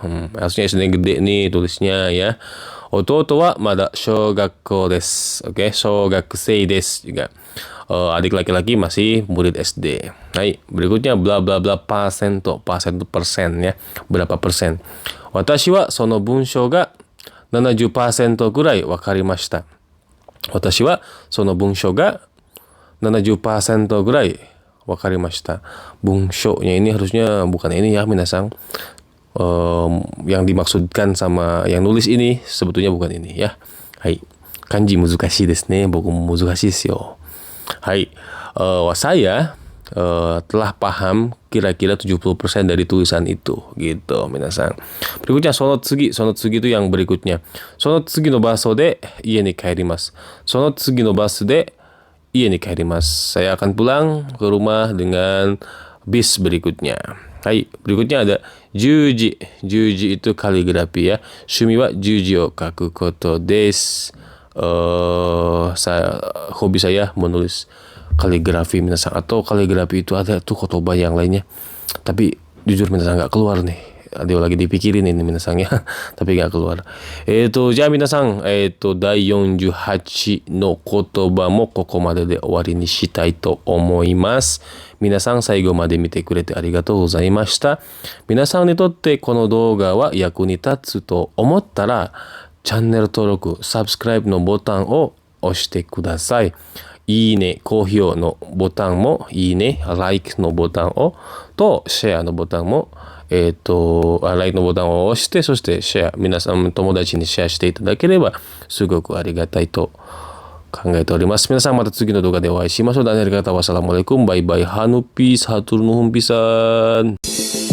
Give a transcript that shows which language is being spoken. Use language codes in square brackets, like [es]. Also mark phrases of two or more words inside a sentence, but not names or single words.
[id] Harusnya SD gede nih tulisnya ya. [ja] 弟はまだ小学校です. [id] Oke, [ja] 小学生です [id] juga. Adik laki-laki masih murid SD. Hai, berikutnya bla bla bla pasento. Pasento persen ya. Berapa persen? [ja] 私はその文章が70%ぐらい分かりました. 私はその文章が70%ぐらい分かりました. [id] Bunshou-nya ini harusnya bukan ini ya minasan. Yang dimaksudkan sama yang nulis ini sebetulnya bukan ini ya. [ja] Hai, 漢字難しいですね. 僕難しいですよ. [id] Hai, saya telah paham kira-kira 70% dari tulisan itu gitu minasan. Berikutnya sonotsugi itu yang berikutnya. [ja] その次のバスで家に帰ります。その次のバスで家に帰ります. [id] Saya akan pulang ke rumah dengan bis berikutnya. Hai, berikutnya ada juji. Juji itu kaligrafi ya. [ja] 趣味は習字を書くことです. [id] Hobi saya menulis kaligrafi minasan, atau kaligrafi itu ada tuh kotoba yang lainnya, tapi jujur minasan nggak keluar nih. Ada lagi dipikirin ini minasan ya, tapi nggak keluar. [ja] じゃ皆さん、第48 の言葉もここまでで終わりにしたいと思います。皆さん最後まで見てくれてありがとうございました。皆さんにとってこの動画は役に立つと思ったら、チャンネル登録、サブスクライブのボタンを押してください。いいね、高評のボタンも、いいね、like のボタンを、と、シェアのボタンも、like のボタンを押して、そしてシェア、皆さん友達にシェアしていただければ、すごくありがたいと考えております。皆さんまた次の動画でお会いしましょう。 [id] Dan dari kata wassalamualaikum, [en] bye bye, [su] hanu peace, hatur nuhun pisan.